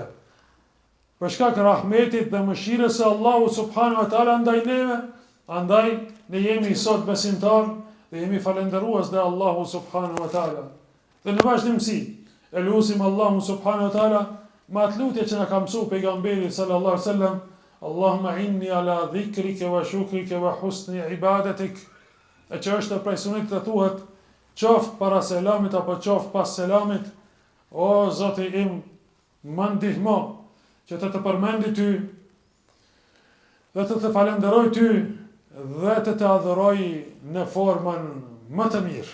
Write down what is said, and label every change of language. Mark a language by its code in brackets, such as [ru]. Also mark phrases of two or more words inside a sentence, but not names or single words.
[sq] Për shkak rahmetit dhe mëshirës së Allahut [ar] سبحانه وتعالى [sq] ndaj neve, andaj ne jemi sot besimtar dhe jemi falendërues dhe Allahu [ar] سبحانه وتعالى. [sq] Dhe në vazhdimsi, e lutim Allahun [ar] سبحانه وتعالى [sq] me atë lutje që na ka mësuar pejgamberi [ar] صلى الله عليه وسلم, اللهم إني على ذكرك وشكرك وحسن عبادتك, [sq] e që është prej sunetit të thuhet qoftë para selamit apo qoftë pas selamit, o Zoti im, më ndihmo që të përmendi ty dhe të falenderoj ty dhe të adhuroj në formën më të mirë.